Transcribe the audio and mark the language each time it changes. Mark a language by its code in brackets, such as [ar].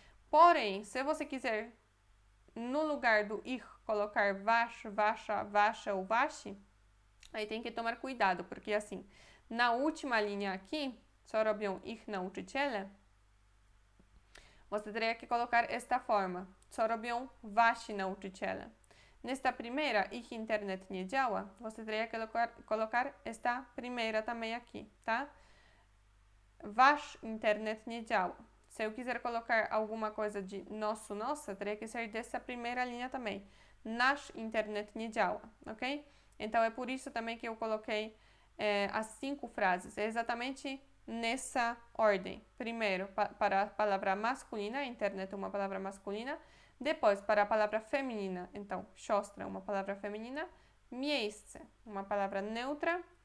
[pt] Porém, se você quiser, no lugar do ich, colocar was, wasza, wasza ou washi, aí tem que tomar cuidado, porque assim, na última linha aqui, [pl] co robią ich nauczyciele, [pt] você teria que colocar esta forma, [pl] co robią wasi nauczyciele. [pt] Nesta primeira, [pl] ich internet nie działa, [pt] você teria que colocar esta primeira também aqui, tá? [pl] Wasz internet nie działa. [pt] Se eu quiser colocar alguma coisa de nosso, nossa, teria que ser dessa primeira linha também. [pl] Nasz internet nie działa, ok? [pt] Então é por isso também que eu coloquei as 5 frases. É exatamente nessa ordem. Primeiro, para a palavra masculina, internet é uma palavra masculina. Depois, para a palavra feminina, então, siostra é uma palavra feminina. Miejsce, uma palavra neutra.